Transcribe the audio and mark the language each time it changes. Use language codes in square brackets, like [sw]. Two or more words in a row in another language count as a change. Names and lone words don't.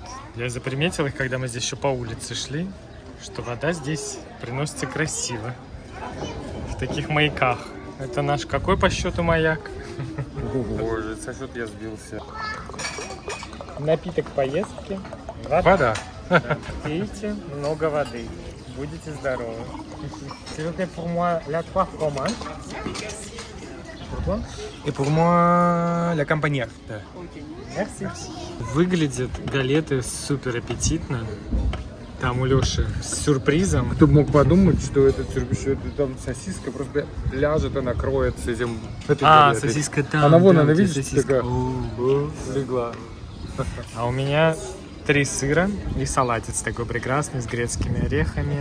[ru] Я заприметил их, когда мы здесь еще по улице шли, что вода здесь приносится красиво. В таких маяках. Это наш какой по счету маяк? Боже, со счет я сбился. Напиток поездки. Вода. Пейте много воды. Будете здоровы. [fr] S'il vous plaît, pour moi, la 3 fromages. Pour toi? И pour moi, la campagnard. Merci. [ru] Выглядят галеты супер аппетитно. Там у Лёши с сюрпризом. Кто бы мог подумать, что это там сосиска просто ляжет и накроется этим. этой галетой. Сосиска там. Она вон, да, она, где видишь, сосиска. такая О. легла. А у меня 3 сыра и салатец такой прекрасный с грецкими орехами.